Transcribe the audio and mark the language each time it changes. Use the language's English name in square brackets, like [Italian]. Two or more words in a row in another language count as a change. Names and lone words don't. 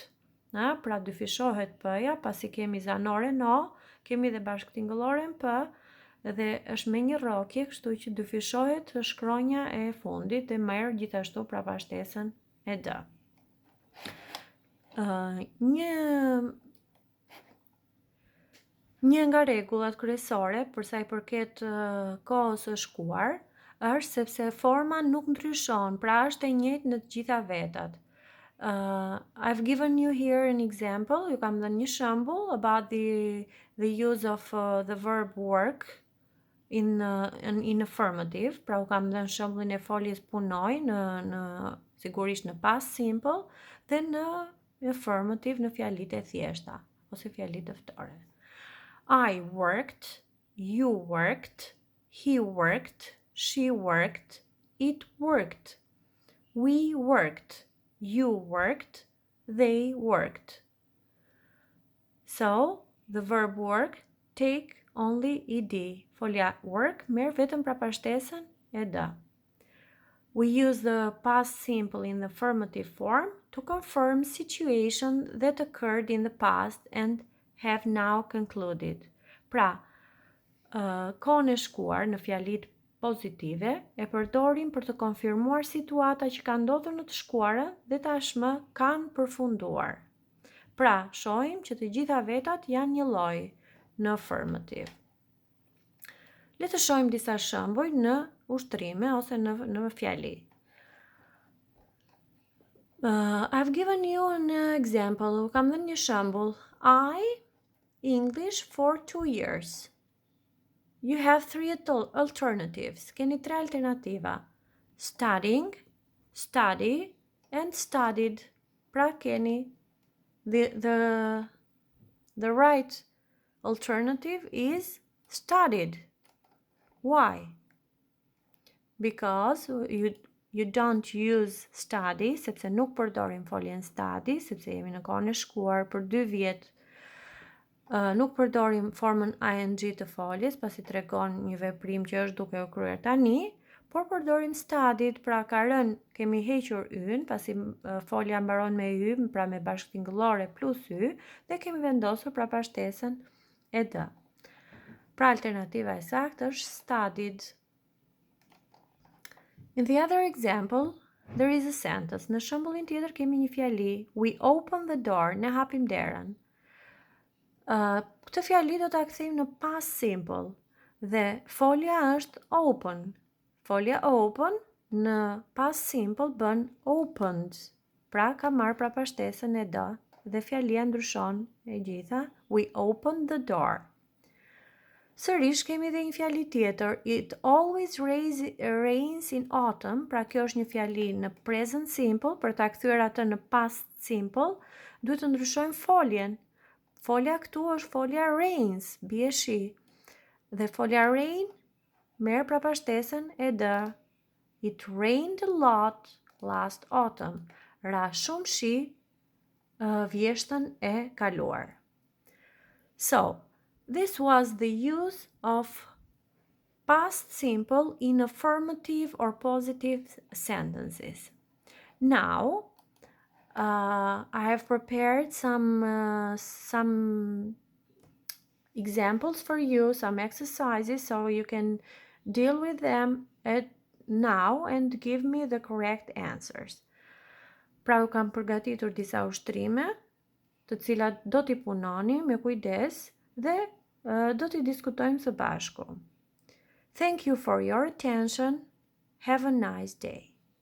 [Albanian] Pra dyfishohet p-ja, pasi kemi zanore no, kemi dhe bashkëtingëlloren p dhe është me një rrokje, kështu që dyfishohet shkronja e fundit dhe merr gjithashtu prapashtesën e d. Një nga rregullat kryesore për sa I përket kohës së shkuar është sepse forma nuk ndryshon, pra është e njëjtë në të gjitha vetat. [English] I've given you here an example, [Albanian] ju kam dhënë një shembull [English] about the use of the verb work in affirmative, [Albanian] pra u kam dhënë shembullin e foljes punoj në sigurisht në [English] past simple [Albanian] dhe në affirmative në fjalitë e thjeshta ose fjalitë ftohore. [English] I worked, you worked, he worked, she worked, it worked. We worked, you worked, they worked. So, the verb work take only ed. [Albanian] Folja work merr vetëm prapashtesën e d. [English] We use the past simple in the affirmative form to confirm situations that occurred in the past and have now concluded. [Albanian] Pra, kohën e shkuar në fjalitë pozitive e përdorim për të konfirmuar situata që kanë ndodhur në të shkuarën dhe tashmë kanë përfunduar. Pra, shohim që të gjitha vetat janë një lloj në affirmative. Le të shohim disa shembuj në ushtrime ose në fjali. [English] I've given you an example. [Albanian] Kam dhënë një shembull. [English] I English for 2 years. You have 3 alternatives. [Albanian] Keni 3 alternativa. [English] Studying, study, and studied. [Albanian] Pra keni [English] the right alternative is studied. Why? Because you don't use study, [Albanian] sepse nuk përdorim foljen study, sepse jemi në kohën e shkuar për 2 vjet. Nuk përdorim formën ing të foljes, pasi tregon një veprim që është duke u kryer tani, por përdorim studied, pra ka rënë, kemi hequr yn, pasi folja mbaron me y, pra me bashkëtingëllore plus y, dhe kemi vendosur prapashtesën e d. Pra alternativa e saktë është studied. [English] In the other example, there is a sentence. [Albanian] Në shembullin tjetër kemi një fjali. [English] We open the door. [Albanian] Ne hapim derën. Këtë fjali do ta kthejmë në [English] past simple [Albanian] dhe folja është open. Folja open në [English] past simple [Albanian] bën opened. Pra ka marrë prapashtesën e d dhe fjalia ndryshon e gjitha. [English] We opened the door. [Albanian] Sërish kemi dhe një fjali tjetër. [English] It always rains in autumn. [Albanian] Pra kjo është një fjali në [English] present simple. [Albanian] Për ta kthyer atë në [English] past simple, [Albanian] duhet të ndryshojmë foljen. Folja këtu është folja rains, bie shi. Dhe folja rain merr prapashtesën e d. [English] It rained a lot last autumn. [Albanian] Ra shumë shi vjeshtën e kaluar. [English] So, this was the use of past simple in affirmative or positive sentences. Now, I have prepared some examples for you, some exercises, so you can deal with them now and give me the correct answers. [Albanian] Pra u kam përgatitur disa ushtrime, të cilat do t'i punoni me kujdes dhe do t'i diskutojmë së bashku. [English] Thank you for your attention. Have a nice day.